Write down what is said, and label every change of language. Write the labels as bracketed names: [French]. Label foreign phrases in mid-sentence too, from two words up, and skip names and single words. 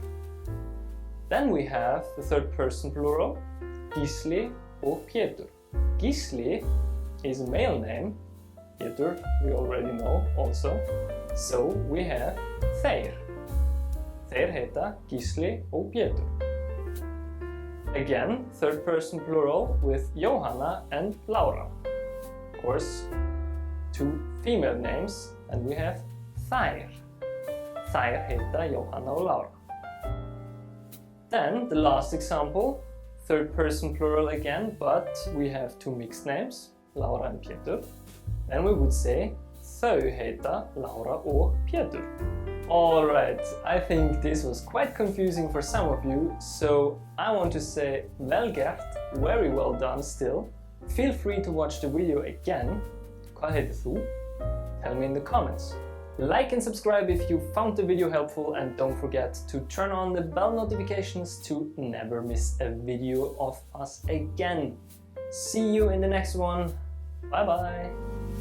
[English] Then we have the third person plural, [Icelandic] Gísli og Pétur. [English] Gísli is a male name, Pétur we already know also, so we have þeir. [Icelandic] Þeir heita Gísli og Pétur. [English] Again, third person plural with Jóhanna and Laura. Of course, two female names, and we have þær. [Icelandic] Þær heita Jóhanna og Laura. [English] Then, the last example, third person plural again, but we have two mixed names, Laura and Pétur. Then we would say [Icelandic] þau heita Laura og Pétur. [English] Alright, I think this was quite confusing for some of you, so I want to say [Icelandic] vel gert, [English] very well done still. Feel free to watch the video again. [Icelandic] Hvað heitir þú? [English] Tell me in the comments. Like and subscribe if you found the video helpful, and don't forget to turn on the bell notifications to never miss a video of us again. See you in the next one. Bye bye!